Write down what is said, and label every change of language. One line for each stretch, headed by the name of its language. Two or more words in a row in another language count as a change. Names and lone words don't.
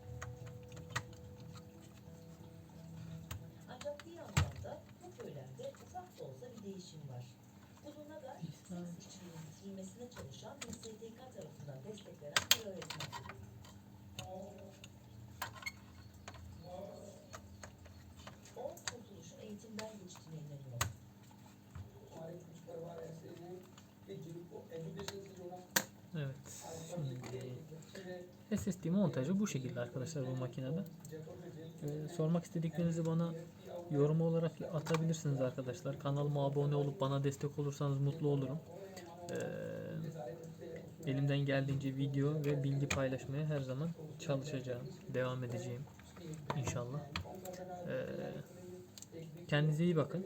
Turkish: Ancak bir yandan da bu köylerde ufak da olsa bir değişim var. Uzunlagar, seks işçiliğinin bitirilmesine çalışan bir STK tarafından desteklenen bir öğretmen. O kurtuluşun eğitimden geçtiğine inanıyor.
Hindi: हमारे कुछ परिवार ऐसे हैं कि जिनको एजुकेशन से जोड़ा
Turkish: Evet.
Hindi: आजकल देखिए
Turkish: Şimdi
Hindi: एक बच्चे ने
Turkish: SSD montajı bu şekilde arkadaşlar bu makinede.
Hindi: जयपुर में जेल
Turkish: Sormak istediklerinizi bana yorum olarak atabilirsiniz arkadaşlar. Kanalıma abone olup bana destek olursanız mutlu olurum. Elimden geldiğince video ve bilgi paylaşmaya her zaman çalışacağım. Devam edeceğim. İnşallah. Kendinize iyi bakın.